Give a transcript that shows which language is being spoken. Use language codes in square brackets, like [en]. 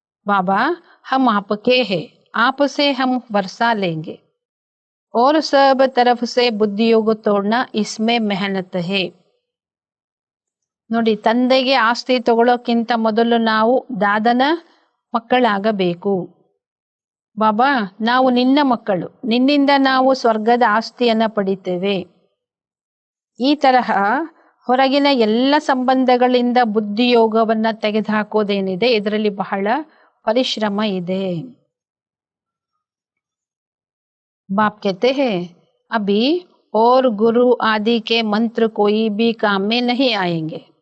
[hi] ಬಾಬಾ ಹಮ್ ಆಪ್ಕೆ ಹೇ, आपसे हम वर्षा लेंगे और सब तरफ से बुद्धियोग तोड़ना इसमें मेहनत है. [kn] ನೋಡಿ, ತಂದೆಗೆ ಆಸ್ತಿ ತಗೊಳ್ಳೋಕ್ಕಿಂತ ಮೊದಲು ನಾವು ದಾದನ ಮಕ್ಕಳಾಗಬೇಕು. ಬಾಬಾ ನಾವು ನಿನ್ನ ಮಕ್ಕಳು, ನಿನ್ನಿಂದ ನಾವು ಸ್ವರ್ಗದ ಆಸ್ತಿಯನ್ನ ಪಡಿತೇವೆ. ಈ ತರಹ ಹೊರಗಿನ ಎಲ್ಲ ಸಂಬಂಧಗಳಿಂದ ಬುದ್ಧಿಯೋಗವನ್ನ ತೆಗೆದುಹಾಕೋದೇನಿದೆ, ಇದರಲ್ಲಿ ಬಹಳ ಪರಿಶ್ರಮ ಇದೆ. [hi] बाप कहते हैं अभी और गुरु आदि के मंत्र कोई भी काम में नहीं आएंगे.